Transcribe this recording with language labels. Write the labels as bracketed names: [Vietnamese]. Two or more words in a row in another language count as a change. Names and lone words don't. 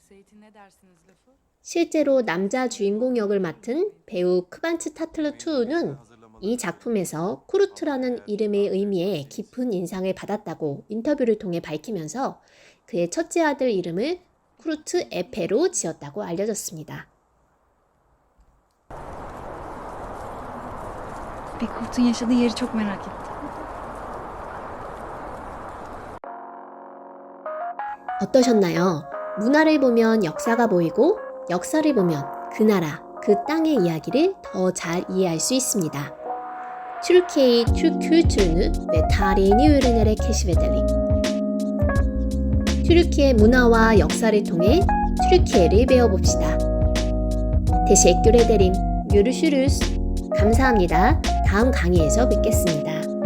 [Korean] 실제로 남자 주인공 역을 맡은 배우 크반츠 타틀루투는 이 작품에서 쿠르트라는 이름의 의미에 깊은 인상을 받았다고 인터뷰를 통해 밝히면서 그의 첫째 아들 이름을 쿠르트 에페로 지었다고 알려졌습니다. [Turkish] Bir Kurt'un yaşadığı yeri çok merak ettim. [Korean] 어떠셨나요? 문화를 보면 역사가 보이고 역사를 보면 그 나라, 그 땅의 이야기를 더 잘 이해할 수 있습니다. [Turkish] Türkiye'yi Türk kültürünü ve tarihini öğrenerek keşfedelim. [Korean] Türkiye 문화와 역사를 통해 Türkiye'를 배워봅시다. [Turkish] Teşekkür ederim. Görüşürüz. [Korean] 감사합니다. 다음 강의에서 뵙겠습니다.